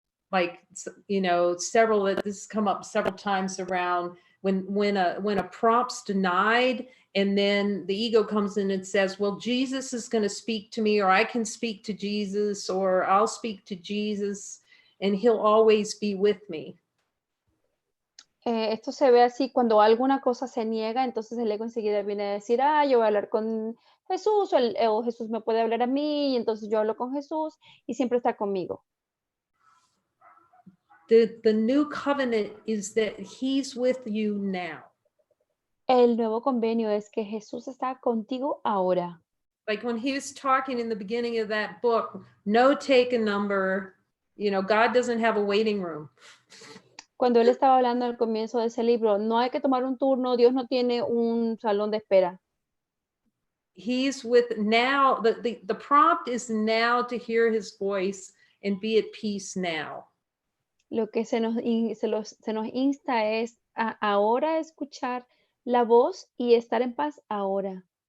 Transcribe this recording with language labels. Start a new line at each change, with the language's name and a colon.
English: Like, several, this has come up several times around when a prompt's denied, and then the ego comes in and says, well, Jesus is going to speak to me, or I can speak to Jesus, or I'll speak to Jesus, and he'll always be with me.
Spanish: Esto se ve así cuando alguna cosa se niega, entonces el ego enseguida viene a decir, yo voy a hablar con Jesús, o Jesús me puede hablar a mí, y entonces yo hablo con Jesús y siempre está conmigo.
English: The new covenant is that he's with you now.
Spanish: El nuevo convenio es que Jesús está contigo ahora.
English: Like when he was talking in the beginning of that book, no take a number, God doesn't have a waiting room.
Spanish: Cuando él estaba hablando al comienzo de ese libro, no hay que tomar un turno, Dios no tiene un salón de espera.
English: He's with now, the prompt is now to hear his voice and be at peace now.
Spanish: Lo que se nos insta es a ahora escuchar la voz y estar en paz ahora.